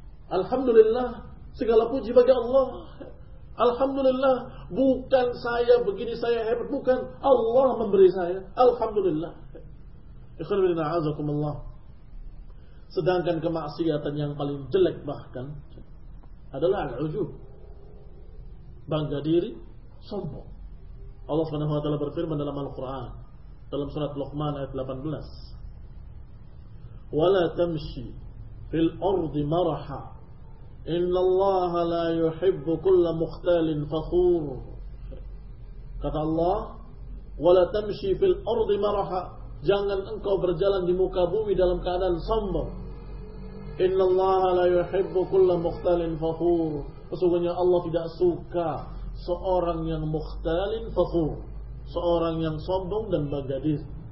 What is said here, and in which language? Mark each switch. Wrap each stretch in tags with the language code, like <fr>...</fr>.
<id>Alhamdulillah, segala puji bagi Allah. Alhamdulillah, bukan saya begini, saya hebat, bukan, Allah memberi saya. Alhamdulillah.</id> <ar>Ikhwan fillah, na'azakumullah.</ar> <id>Sedangkan kemaksiatan yang paling jelek bahkan adalah al-ujub, bangga diri, sombong. Allah SWT berfirman dalam Al-Quran, dalam surat Luqman ayat 18,</id> <ar>وَلَا تَمْشِي فِي الْأَرْضِ مَرَحًا إِنَّ اللَّهَ لَا يُحِبُّ كُلَّ مُخْتَالٍ فَخُورٍ.</ar> <id>Kata Allah,</id> <ar>وَلَا تَمْشِي فِي الْأَرْضِ مَرَحًا,</ar> <id>jangan engkau berjalan di muka bumi dalam keadaan sombong.</id> <ar>إِنَّ اللَّهَ لَا يُحِبُّ كُلَّ مُخْتَالٍ فَخُورٍ.</ar> <id>Sesungguhnya Allah tidak suka seorang yang mukhtalin fakhur, seorang yang sombong dan bangga diri.</id>